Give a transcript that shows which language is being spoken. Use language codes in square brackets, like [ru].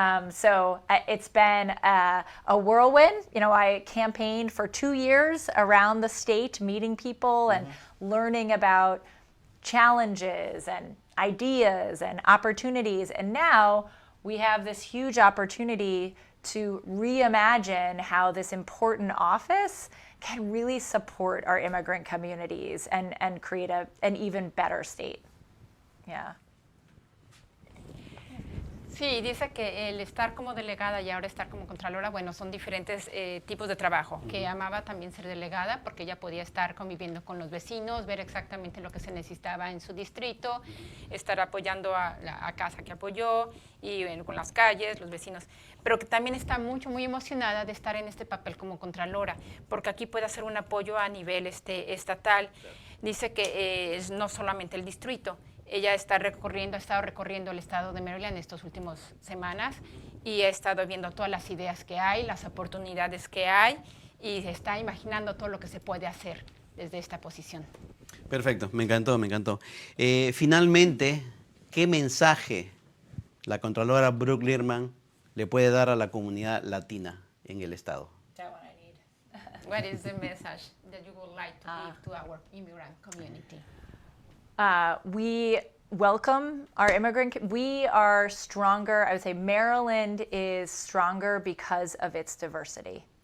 [en] So it's been a whirlwind. I campaigned for 2 years around the state, meeting people and learning about challenges and ideas and opportunities, and now we have this huge opportunity to reimagine how this important office can really support our immigrant communities and create an even better state. Yeah. [es] Sí, dice que el estar como delegada y ahora estar como contralora, bueno, son diferentes tipos de trabajo, que amaba también ser delegada porque ella podía estar conviviendo con los vecinos, ver exactamente lo que se necesitaba en su distrito, estar apoyando a casa que apoyó y con las calles, los vecinos, pero que también está muy emocionada de estar en este papel como contralora, porque aquí puede hacer un apoyo a nivel estatal. Dice que es no solamente el distrito. Ella ha estado recorriendo el estado de Maryland estas últimas semanas y ha estado viendo todas las ideas que hay, las oportunidades que hay, y se está imaginando todo lo que se puede hacer desde esta posición. Perfecto, me encantó, me encantó. Finalmente, ¿qué mensaje la Contralora Brooke Lierman le puede dar a la comunidad latina en el estado? [en] That one I need. What is the message that you would like to give to our immigrant community? We welcome our immigrant. We are stronger. I would say Maryland is stronger because of its diversity.